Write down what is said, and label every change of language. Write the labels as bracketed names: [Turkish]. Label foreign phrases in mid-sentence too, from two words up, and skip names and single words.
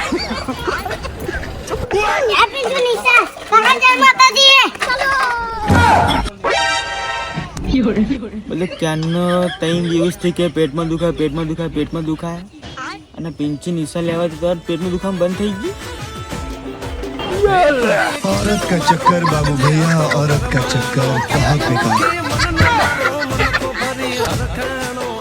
[Gujarati] આપી જો નિશા કાકા જય માતાજી. એટલે ક્યાંનો 3 દિવસથી કે પેટમાં દુખાય પેટમાં દુખાય પેટમાં દુખાય, અને પિંચી નિશા લેવા તો પેટમાં દુખાવાનું બંધ થઈ ગયું. [Hindi] औरत का चक्कर बाबू भैया, औरत का चक्कर बहुत बेकार.